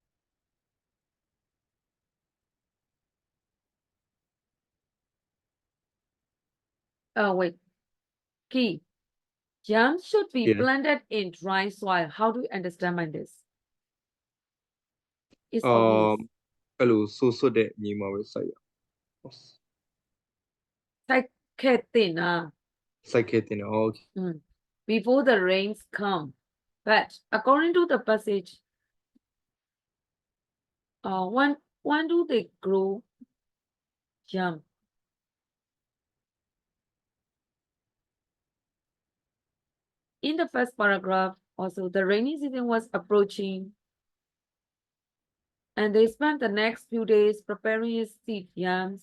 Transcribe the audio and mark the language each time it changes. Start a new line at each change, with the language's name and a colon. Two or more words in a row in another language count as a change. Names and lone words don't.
English: Oh wait, key. Yams should be Yeah. planted in dry soil. How do you understand by this? It's obvious.
Burmese: အဲ့လိုဆိုးဆွတ်တဲ့မြေမှာပဲစိုက်ရအောင် စိုက်ခဲ့တင်တာ စိုက်ခဲ့တင်တယ် okay.
English: before the rains come. But according to the passage, when do they grow yam? In the first paragraph, also the rainy season was approaching, and they spent the next few days preparing his seed yams.